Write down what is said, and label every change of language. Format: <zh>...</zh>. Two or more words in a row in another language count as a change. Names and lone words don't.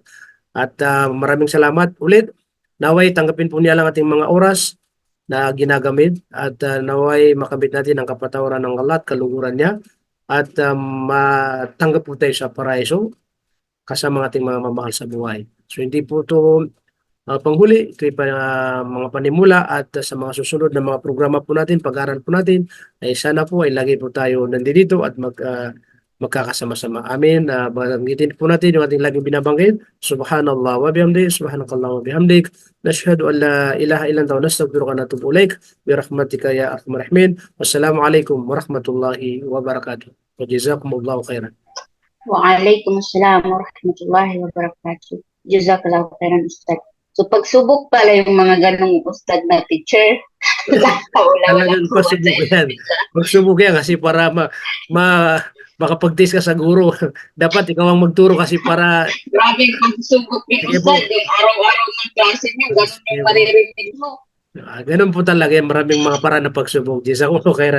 <tl>At maraming salamat ulit. Naway tanggapin po niya lang ating mga oras na ginagamit at naway makamit natin ang kapatawaran ng Allah at kaluguran niya at matanggap po tayo sa paraiso kasama ng ating mga mamahal sa buhay. So hindi po ito panghuli, ito mga panimula at sa mga susunod na mga programa po natin, pag-aaral po natin, ay sana po ay lagi po tayo nandito at magkakasama-sama. Amin. Banggitin po natin yung ating laging binabanggit.</tl> <ar>سبحان الله وبحمدك، سبحانك الله وبحمدك. نشهد أن لا إله إلا أنت ونستغفرك ونتوب إليك. برحمتك يا أرحم الراحمين. والسلام عليكم ورحمة الله وبركاته. وجزاكم الله خيرا. وعليكم السلام ورحمة الله وبركاته. جزاك الله خيرا, Ustad.</ar> <tl>So, pagsubok pala yung mga ganong Ustad na teacher. Talagang pagsubok yan. Pagsubok yan kasi para makapag-test ka sa guro. Dapat ikaw ang magturo kasi para... Grabe yung pagsubok ni Ustad. Yung araw-araw ng klase niyo, ganun yung maririnig mo. Ganun po talaga. Maraming mga paraan na pagsubok.</tl> <ar>جزاكم الله خيرا.</ar>